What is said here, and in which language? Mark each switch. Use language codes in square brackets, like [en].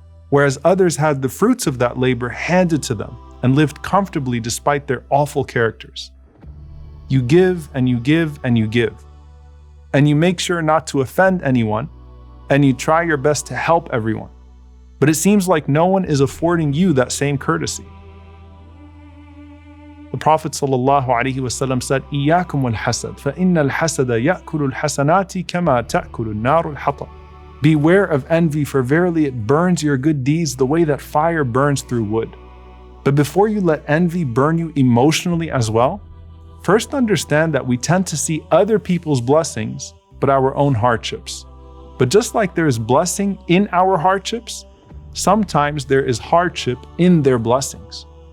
[en] Whereas others had the fruits of that labor handed to them and lived comfortably despite their awful characters. You give and you give and you give. And you make sure not to offend anyone, and you try your best to help everyone. But it seems like no one is affording you that same courtesy. The Prophet ﷺ said, [ar] إِيَّاكُمْ وَالْحَسَدَ فَإِنَّ الْحَسَدَ يَأْكُلُ الْحَسَنَاتِ كَمَا تَأْكُلُ النَّارُ الْحَطَبَ. [en] Beware of envy, for verily it burns your good deeds the way that fire burns through wood. But before you let envy burn you emotionally as well, first understand that we tend to see other people's blessings, but our own hardships. But just like there is blessing in our hardships, sometimes there is hardship in their blessings.